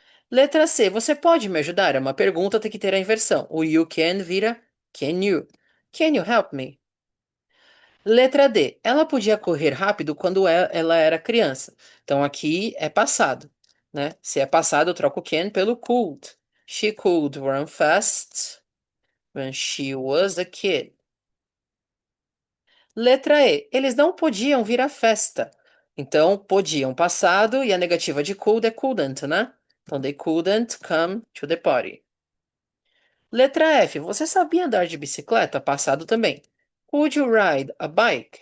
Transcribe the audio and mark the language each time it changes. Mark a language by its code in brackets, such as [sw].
[pt] Letra C, você pode me ajudar? É uma pergunta, tem que ter a inversão. [en] O you can vira can you. Can you help me? [pt] Letra D, ela podia correr rápido quando ela era criança. Então, aqui é passado, né? Se é passado, eu troco can pelo could. [en] She could run fast when she was a kid. [pt] Letra E. Eles não podiam vir à festa. Então, podiam passado e a negativa de could é couldn't, né? Então, [en] they couldn't come to the party. [pt] Letra F. Você sabia andar de bicicleta? Passado também. [en] Could you ride a bike?